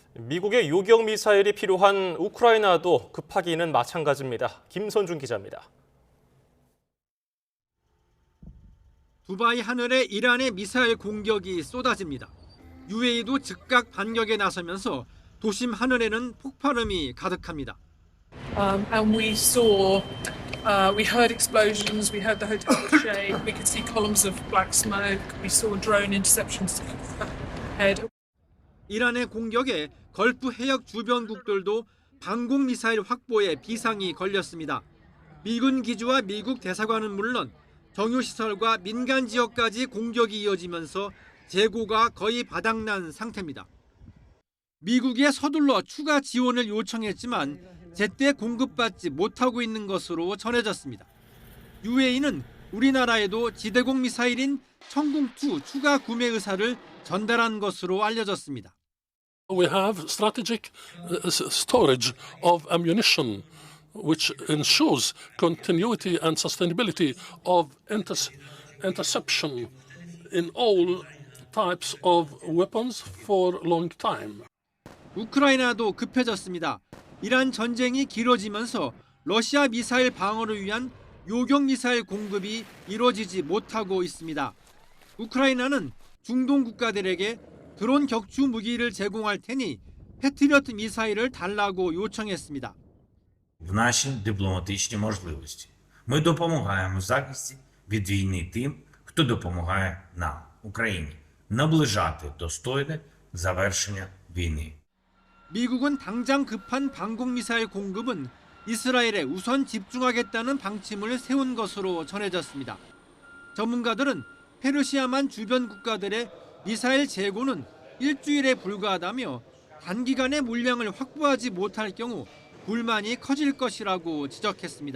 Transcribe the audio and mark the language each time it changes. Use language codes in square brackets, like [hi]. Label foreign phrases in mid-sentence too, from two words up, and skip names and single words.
[ko] 미국의 요격 미사일이 필요한 우크라이나도 급하기는 마찬가지입니다. 김선중 기자입니다. 두바이 하늘에 이란의 미사일 공격이 쏟아집니다. UAE도 즉각 반격에 나서면서 도심 하늘에는 폭발음이 가득합니다. [en] And we heard explosions, we heard the hotel was shake, we could see columns of black smoke, we saw drone interceptions ahead. [ko] 이란의 공격에 걸프 해역 주변국들도 방공 미사일 확보에 비상이 걸렸습니다. 미군 기지와 미국 대사관은 물론 정유시설과 민간 지역까지 공격이 이어지면서 재고가 거의 바닥난 상태입니다. 미국에 서둘러 추가 지원을 요청했지만 제때 공급받지 못하고 있는 것으로 전해졌습니다. UAE는 우리나라에도 지대공 미사일인 천궁2 추가 구매 의사를 전달한 것으로 알려졌습니다. [en] We have strategic storage of ammunition, which ensures continuity and sustainability of interception in all types of weapons for long time. [ko] 우크라이나도 급해졌습니다. 이란 전쟁이 길어지면서 러시아 미사일 방어를 위한 요격 미사일 공급이 이루어지지 못하고 있습니다. 우크라이나는 중동 국가들에게 드론 격추 무기를 제공할 테니 패트리어트 미사일을 달라고 요청했습니다. [uk] В наші дипломатичні можливості. Ми допомагаємо в захисті від війни тим, хто допомагає нам, Україні, наближати достойне завершення війни. [ko] 미국은 당장 급한 방공미사일 공급은 이스라엘에 우선 집중하겠다는 방침을 세운 것으로 전해졌습니다. 전문가들은 페르시아만 주변 국가들의 미사일 재고는 일주일에 불과하다며 단기간에 물량을 확보하지 못할 경우 불만이 커질 것이라고 지적했습니다.